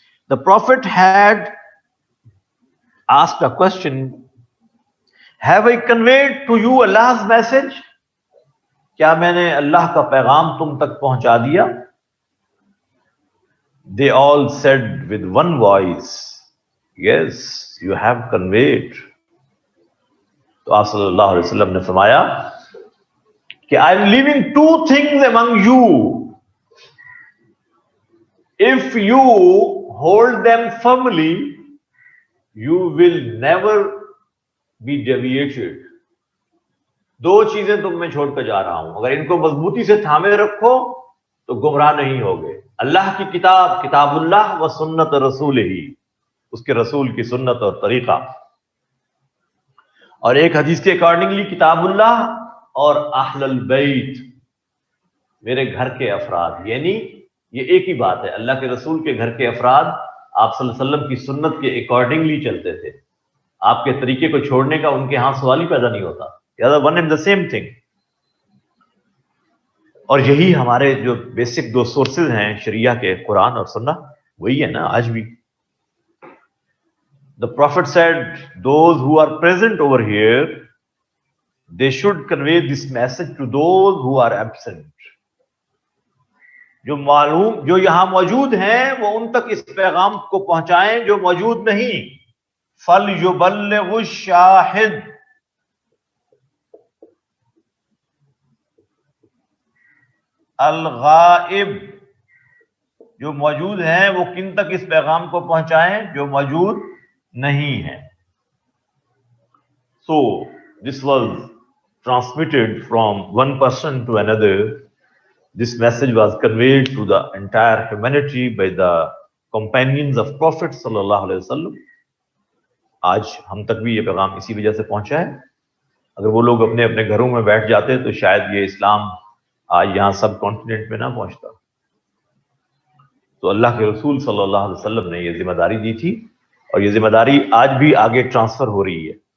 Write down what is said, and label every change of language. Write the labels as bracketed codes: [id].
[en] The prophet had asked a question, have I conveyed to you Allah's message? [ur] کیا میں نے اللہ کا پیغام تم تک پہنچا دیا؟ [en] They all said with one voice, yes, you have conveyed. [ur] تو آپ صلی اللہ علیہ وسلم نے فرمایا کہ [en] I am leaving two things among you. If you hold them firmly, you will never be deviated. [ur] دو چیزیں تم میں چھوڑ کر جا رہا ہوں، اگر ان کو مضبوطی سے تھامے رکھو تو گمراہ نہیں ہوگے. اللہ کی کتاب، کتاب اللہ و سنت رسول ہی، اس کے رسول کی سنت اور طریقہ. اور ایک حدیث کے اکارڈنگلی کتاب اللہ اور اہل البیت، میرے گھر کے افراد. یعنی یہ ایک ہی بات ہے، اللہ کے رسول کے گھر کے افراد آپ صلی اللہ علیہ وسلم کی سنت کے اکارڈنگلی چلتے تھے. آپ کے طریقے کو چھوڑنے کا ان کے ہاں سوال ہی پیدا نہیں ہوتا. [en] One and the same thing. [ur] اور یہی ہمارے جو بیسک دو سورسز ہیں شریعہ کے، قرآن اور سنت، وہی ہے نا آج بھی. [en] The Prophet said, those who are present over here, they should convey this message to those who are absent. [ur] جو یہاں موجود ہیں وہ ان تک اس پیغام کو پہنچائیں جو موجود نہیں. [ar] فَلْيُبَلِّغُ الشَّاهِدُ، الغائب، [ur] جو موجود ہیں وہ کن تک اس پیغام کو پہنچائیں جو موجود نہیں ہیں. [en] So this was transmitted from one person to another. This message was conveyed to the entire humanity by the companions of Prophet sallallahu alaihi wasallam. [ur] آج ہم تک بھی یہ پیغام اسی وجہ سے پہنچا ہے. اگر وہ لوگ اپنے اپنے گھروں میں بیٹھ جاتے تو شاید یہ اسلام آج یہاں سب کانٹیننٹ میں نہ پہنچتا. تو اللہ کے رسول صلی اللہ علیہ وسلم نے یہ ذمہ داری دی تھی اور یہ ذمہ داری آج بھی آگے ٹرانسفر ہو رہی ہے.